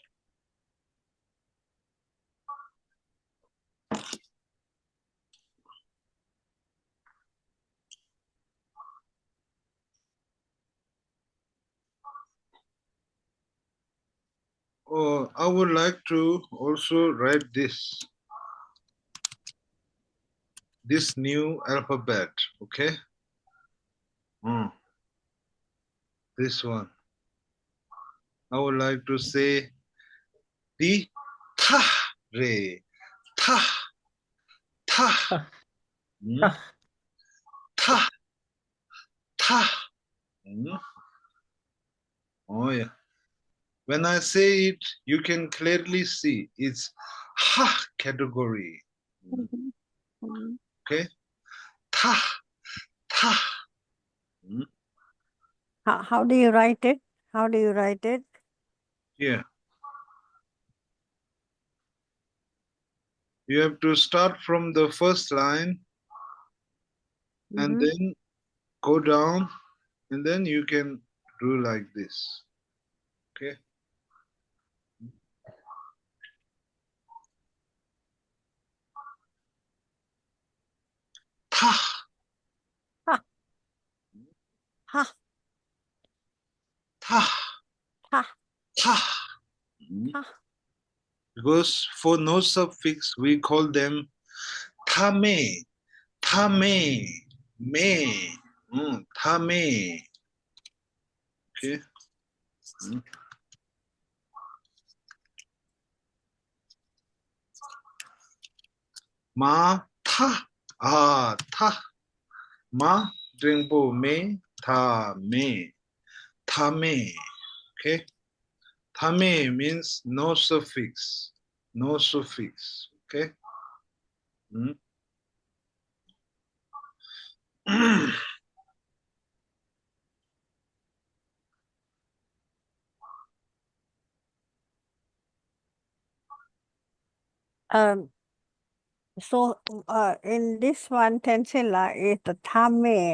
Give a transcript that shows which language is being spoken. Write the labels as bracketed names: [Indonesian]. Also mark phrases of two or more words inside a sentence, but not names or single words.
[English] Oh, I would like to also write this new alphabet, okay? This one. I would like to say the ta re, ta, ta, ta, ta. Oh yeah. When I say it, you can clearly see it's ha category. Okay? Ta, ta. How do you write it? How do you write it? Yeah. You have to start from the first line and then go down, and then you can do like this. Okay? Ta. Ha. Ha. Ta. Ha. Ta. Ha. Because for no suffix, we call them [Dzongkha] tame, tame, me, tame. [English] Okay. Ma, ta, ta. Ma, dringbo, me, ta, me, tame. Okay. Tame means no suffix, no suffix. Okay. Mm. So in this one, Tensila is the tame.